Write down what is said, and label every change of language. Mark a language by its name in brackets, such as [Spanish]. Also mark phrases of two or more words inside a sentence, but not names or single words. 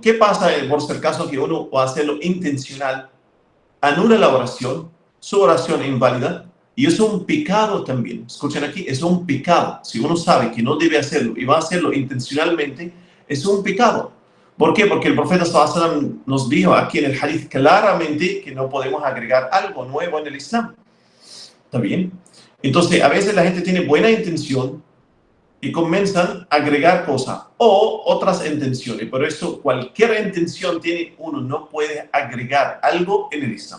[Spanish] ¿Qué pasa por si el caso que uno va a hacerlo intencional? Anula la oración, su oración inválida, y es un pecado también. Escuchen aquí, es un pecado. Si uno sabe que no debe hacerlo y va a hacerlo intencionalmente, es un pecado. ¿Por qué? Porque el profeta [Arabic] صلى الله عليه وسلم [Spanish] nos dijo aquí en el hadith claramente que no podemos agregar algo nuevo en el Islam. ¿Está bien? Entonces, a veces la gente tiene buena intención y comienzan a agregar cosas o otras intenciones. Por eso, cualquier intención tiene uno, no puede agregar algo en el Islam.